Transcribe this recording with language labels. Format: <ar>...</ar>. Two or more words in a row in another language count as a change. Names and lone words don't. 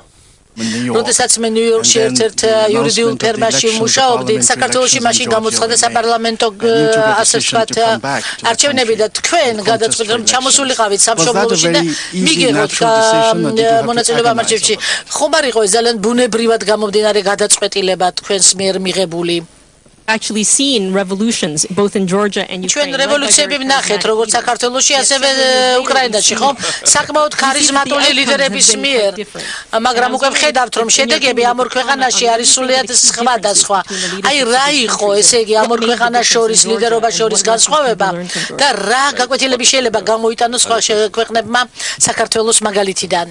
<ka>როდესაც მე ნიუ-იორკში ერთ-ერთ იურიდიულ ფერმაში მუშაობდი, საქართველოში მაშინ გამოცხადა საპარლამენტო ასე ვთქვათ არჩევნები და თქვენ გადაწყვეტეთ, რომ ჩამოსულიყავით სამშობლოში და მიგიღოთ მონაწილეობა ამ არჩევნებში. ხომ არ იყო ეს ძალიან ბუნებრივად გამომდინარე გადაწყვეტილება თქვენს მიერ მიღებული?</ka> <en>actually seen revolutions both in Georgia and Ukraine.</en> <ka>ჩვენ რევოლუციები ვნახეთ როგორც საქართველოში, ასევე უკრაინაში, ხომ? საკმაოდ ქარიზმატული ლიდერების მიერ. მაგრამ უკვე ვხედავთ, რომ შედეგები ამ ორ ქვეყანაში არის სრულიად სხვა და სხვა. აი რა იყო, ესე იგი, ამ ორ ქვეყანას შორის ლიდერობა შორის განსხვავება და რა გაკვეთილები შეიძლება გამოიტანოს სხვა ქვეყნებმა საქართველოს მაგალითიდან.</ka>